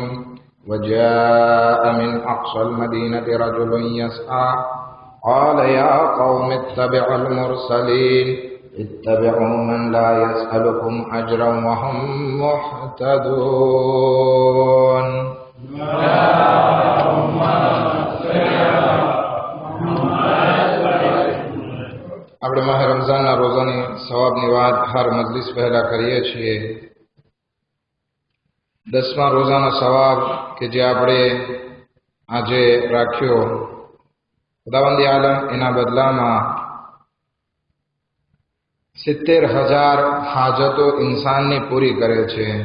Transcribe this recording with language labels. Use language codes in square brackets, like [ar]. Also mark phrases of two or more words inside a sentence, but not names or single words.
[ar] وجاء من أقصى المدينة رجل يسعى قال يا قوم اتبعوا المرسلين اتبعوا من لا يسألكم أجرا وهم مهتدون. [gu] આપણે માહ રમઝાનના રોઝાની સવાબની વાત હર મજલિસ પહેલા કરીએ છીએ. 10મા રોઝાનો સવાબ કે જે આપણે આજે રાખ્યો, ખુદાવંદી આલમ એના બદલામાં 70,000 હાજતો ઇન્સાનની પૂરી કરે છે.